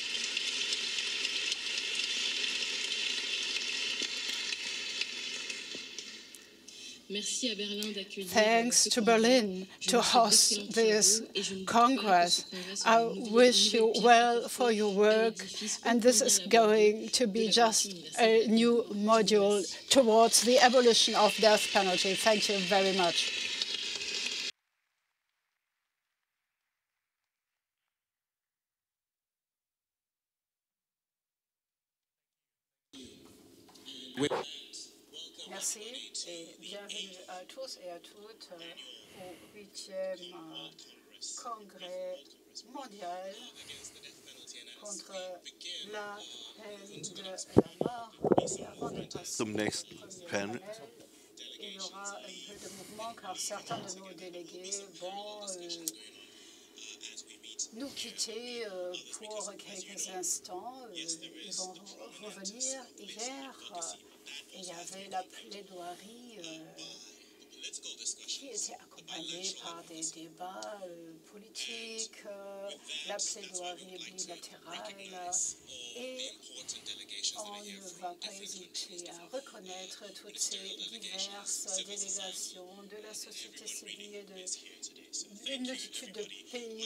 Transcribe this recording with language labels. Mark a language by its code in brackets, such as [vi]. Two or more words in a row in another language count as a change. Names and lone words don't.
[en] Thanks to Berlin to host this Congress. I wish you well for your work, and this is going to be just a new module towards the abolition of death penalty. Thank you very much. [fr] Merci et bienvenue à tous et à toutes au 8e congrès mondial contre la peine de la mort. [de] Zum nächsten Panel. [fr] aura un peu de mouvement car certains de nos délégués vont nous quitter pour quelques instants. Ils vont revenir. Hier, il y avait la plaidoirie qui était accompagnée par des débats politiques, la plaidoirie bilatérale, et on ne va pas hésiter à reconnaître toutes ces diverses délégations de la société civile d'une multitude de pays.